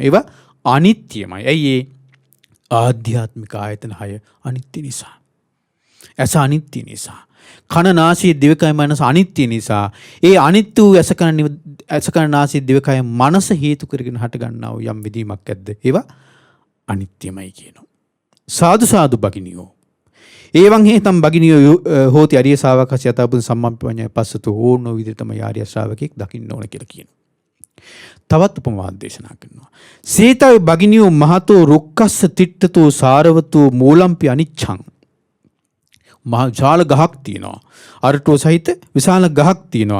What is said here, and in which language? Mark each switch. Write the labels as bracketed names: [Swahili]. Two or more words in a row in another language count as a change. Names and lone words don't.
[Sinhala] ඒවා අනිත්‍යමයි. ඇයි ඒ? ආධ්‍යාත්මික ආයතන 6 අනිත්‍ය නිසා. ඇස අනිත්‍ය නිසා. කන නාසය දිවකය මනස අනිත්‍ය නිසා. ඒ අනිත්‍ය වූ ඇස කන නාසය දිවකය මනස හේතු කරගෙන හට ගන්නා වූ යම් විදීමක් ඇද්ද ඒවා අනිත්‍යමයි කියනවා. [Pali] සාදු සාදු භගිනියෝ ඒවං හේතම් භගිනියෝ හෝති අරිය ශාවකස්ස යථා බුද්ධ සම්මප්පඤ්ඤය පස්සතෝ [Sinhala] ඕනෝ විදිහටම ආර්ය ශ්‍රාවකෙක් දකින්න ඕන කියලා කියනවා. තවත් උපමාවක් දේශනා කරනවා. [Pali] සීතයි භගිනියෝ මහතෝ රුක්කස්ස තිට්ඨතෝ සාරවතෝ මූලම්පි අනිච්ඡං. [Sinhala] මහ විශාල ගහක් තියෙනවා. අරටුව සහිත විශාල ගහක් තියෙනවා.